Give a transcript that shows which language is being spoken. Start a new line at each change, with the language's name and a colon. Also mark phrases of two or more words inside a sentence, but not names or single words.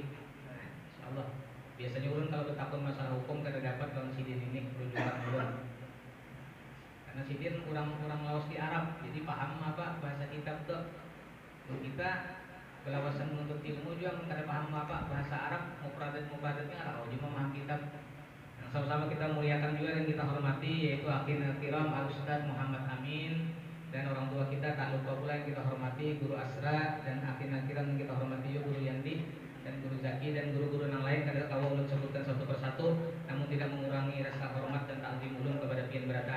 Banjar: Insya Allah biasanya ulun kalau bertakun masalah hukum kada dapat kalau Sidin ini rujukan ulun. Karena Sidin orang laos di Arab, jadi paham apa bahasa kitab tuh. Kita belawasan menuntut ilmu juga kada paham apa bahasa Arab, mufradatnya Arab, cuma memaham kitab.
Indonesian: Sama-sama kita muliakan juga dan kita hormati, yaitu
Arabic: أخينا كرام الأستاذ
Indonesian: Muhammad Amin, dan orang tua kita tak lupa pula yang kita hormati Guru Asra, dan
Arabic: أخينا كرام
Indonesian: yang kita hormati juga Guru Yandi dan Guru Zaki dan guru-guru yang lain. Kadang kalau ulun sebutkan satu persatu, namun tidak mengurangi rasa hormat dan takzim ulun kepada pian berataan.